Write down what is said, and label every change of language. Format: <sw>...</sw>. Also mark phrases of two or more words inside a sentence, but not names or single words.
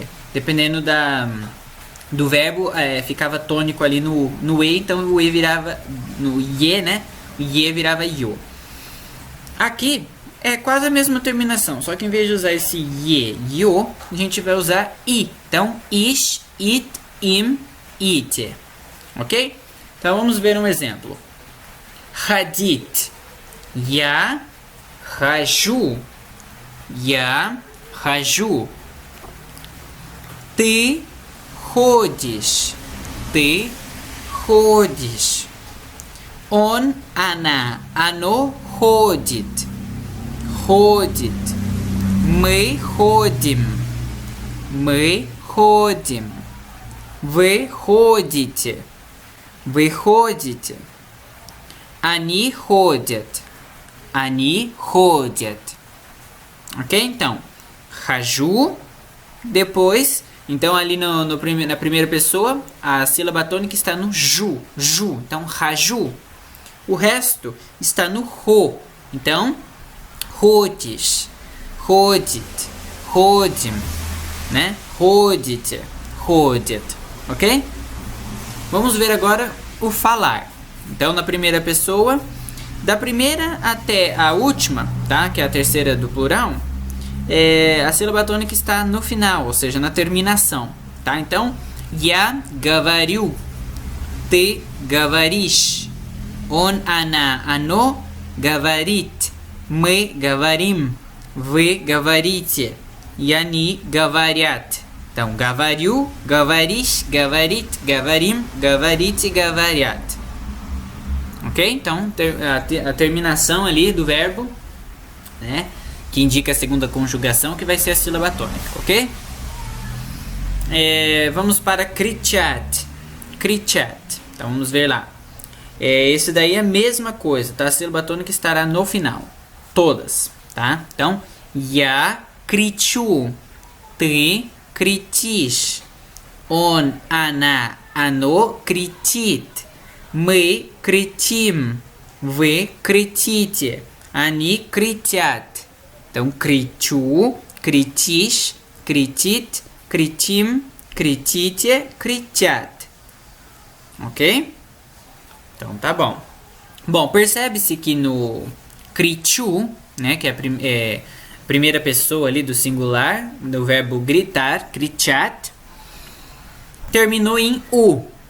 <pt>Dependendo do verbo, ficava tônico ali no e, então o e virava no ye, né? O ye virava yo. Aqui é quase a mesma terminação, só que em vez de usar esse ye, yo, a gente vai usar i. Então,</pt> <ru>ишь, ит, им, ите.</ru> <pt>Ok? Então vamos ver um exemplo.</pt> <ru>Hadit. Я хожу. Я хожу. Ты ходишь. Ты ходишь. Он, она, оно ходит. Ходит. Мы ходим. Мы ходим. Вы ходите. Вы ходите. Они ходят. Они ходят.</ru> <pt>Ok? Então, хожу. Depois, então ali na primeira pessoa, a sílaba tônica está no ju. Ju. Então, хожу. O resto está no ro. Então,</pt> <ru>ходишь, ходит, ходим, né? Ходите, ходит,</ru> <pt>ok? Vamos ver agora o falar. Então, na primeira pessoa, da primeira até a última, tá? Que é a terceira do plural, a sílaba tônica está no final, ou seja, na terminação, tá? Então,</pt> <ru>я говорю, ты говоришь, он, она, оно говорит. Мы говорим, вы говорите, и они говорят. Então, говорю, говоришь, говорит, говорим, говорите, говорят.</ru> <pt>ok? Então, a terminação ali do verbo, né, que indica a segunda conjugação, que vai ser a sílaba tônica, ok? Vamos para кричать.</pt> <ru>Кричать.</ru> <pt>Então, vamos ver lá. Esse daí é a mesma coisa, tá? A sílaba tônica estará no final. Todas, tá? Então,</pt> <ru>я кричу, ты кричишь, он, она, оно кричит, мы кричим, вы кричите, они кричат. Então, кричу, кричишь, кричит, кричим, кричите, кричат.</ru> <pt>Ok? Então tá bom. Bom, percebe-se que no кричу, né, que é a primeira pessoa ali do singular, do verbo gritar, кричат, terminou em u.</pt>